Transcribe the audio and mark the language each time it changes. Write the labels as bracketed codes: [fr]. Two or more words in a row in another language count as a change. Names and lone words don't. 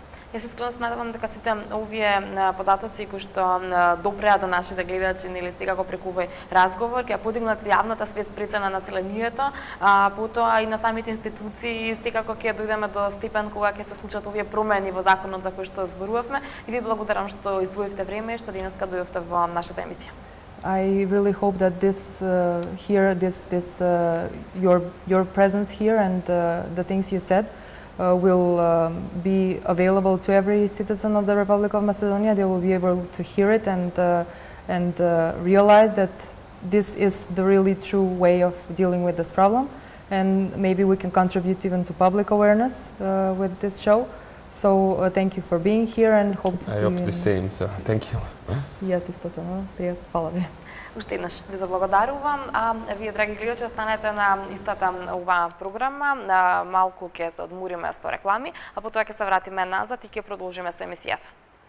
[mk] Јас искрено сметам дека сите овие податоци кои што допреа до нашите гледачи, секако преку овој разговор, ќе подигнат јавната свест пред на населението, потоа и на самите институции, секако ќе дојдеме до степен кога ќе се случат овие промени во законот за кој што зборувавме, и ви благодарам што издвоивте време и што денеска дојдовте во нашата емисија. [en] I really hope that your presence here and the things you said will be available to every citizen of the Republic of Macedonia. They will be able to hear it and realize that this is the really true way of dealing with this problem. And maybe we can contribute even to public awareness with this show. So thank you for being here and hope to see you. I hope the same, so thank you. [mk] Јас исто само, фала ви. Уште еднаш ви заблагодарувам, а вие, драги гледачи, останете на истата оваа програма. Малку ќе се одмориме со реклами, а потоа ќе се вратиме назад и ќе продолжиме со емисијата.